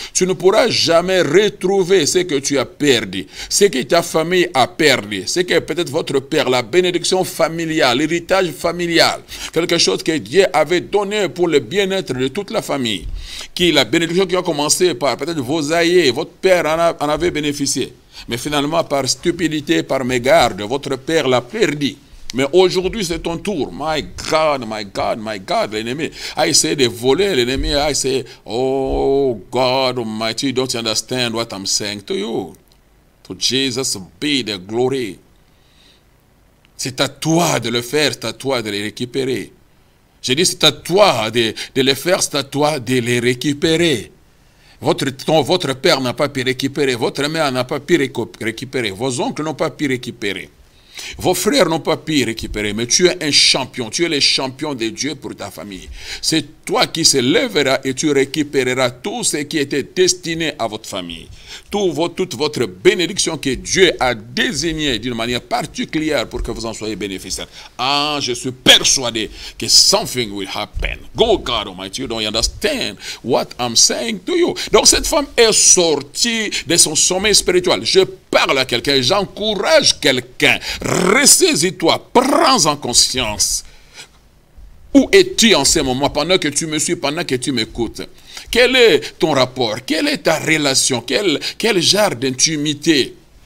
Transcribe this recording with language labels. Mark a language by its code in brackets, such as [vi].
[fr] Tu ne pourras jamais retrouver ce que tu as perdu, ce que ta famille a perdu, ce que peut-être votre père, la bénédiction familiale, l'héritage familial, quelque chose que Dieu avait donné pour le bien-être de toute la famille, la bénédiction qui a commencé par peut-être vos aïeux, votre père en avait bénéficié, mais finalement par stupidité, par mégarde, votre père l'a perdu. Mais aujourd'hui, c'est ton tour. [en] My God, my God, my God. [fr] L'ennemi a essayé de voler. L'ennemi a essayé. [en] Oh, God Almighty, you don't understand what I'm saying to you. To Jesus be the glory. [fr] C'est à toi de le faire, c'est à toi de les récupérer. J'ai dit, c'est à toi de le faire, c'est à toi de les récupérer. Votre père n'a pas pu récupérer, votre mère n'a pas pu récupérer, vos oncles n'ont pas pu récupérer. Vos frères n'ont pas pu récupérer, mais tu es un champion, tu es le champion de Dieu pour ta famille. C'est toi qui se lèveras et tu récupéreras tout ce qui était destiné à votre famille. Toute votre bénédiction que Dieu a désignée d'une manière particulière pour que vous en soyez bénéficiaires. Ah, je suis persuadé que [en] something will happen. Go God Almighty, you don't understand what I'm saying to you. [fr] Donc cette femme est sortie de son sommeil spirituel. Je parle à quelqu'un, j'encourage quelqu'un. Ressaisis-toi, prends en conscience. Où es-tu en ce moment, pendant que tu me suis, pendant que tu m'écoutes? Quel est ton rapport? Quelle est ta relation? Quel genre d'intimité